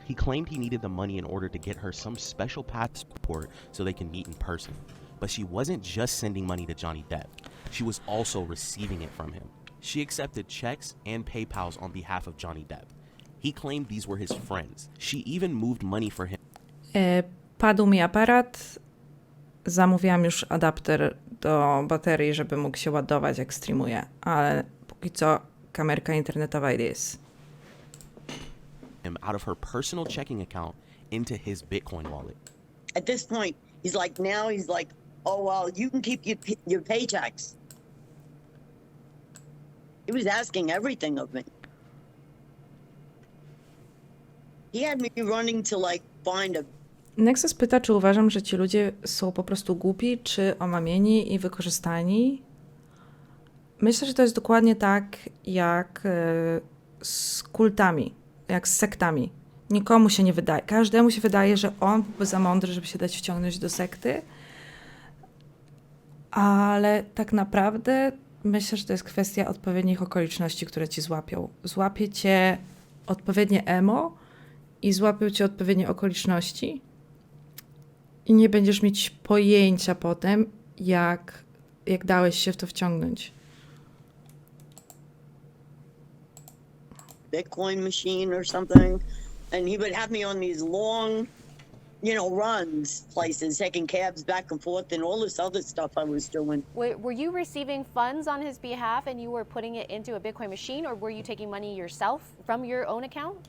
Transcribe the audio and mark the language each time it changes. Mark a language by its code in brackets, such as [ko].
[en] He claimed he needed the money in order to get her some special passport so they can meet in person. But she wasn't just sending money to Johnny Depp. She was also receiving it from him. She accepted checks and PayPals on behalf of Johnny Depp. He claimed these were his friends. She even moved money for him. [pl] Padł mi aparat. Zamówiłam już adapter do baterii, żeby mógł się ładować, jak streamuję. Ale póki co kamerka internetowa [en] it is. [pl] Out of her personal checking account into his Bitcoin wallet. At this point, he's like, oh, well, you can keep your paychecks. He was asking everything of me. He had me running to find a... Nexus pyta, czy uważam, że ci ludzie są po prostu głupi, czy omamieni i wykorzystani. Myślę, że to jest dokładnie tak, jak z kultami, jak z sektami. Nikomu się nie wydaje. Każdemu się wydaje, że on byłby za mądry, żeby się dać wciągnąć do sekty. Ale tak naprawdę myślę, że to jest kwestia odpowiednich okoliczności, które ci złapią. Złapie cię odpowiednie emo i złapią cię odpowiednie okoliczności i nie będziesz mieć pojęcia potem, jak dałeś się w to wciągnąć. [en] Bitcoin machine or something, and he would have me on these long, runs places, taking cabs back and forth and all this other stuff I was doing. Were you receiving funds on his behalf and you were putting it into a Bitcoin machine, or were you taking money yourself from your own account?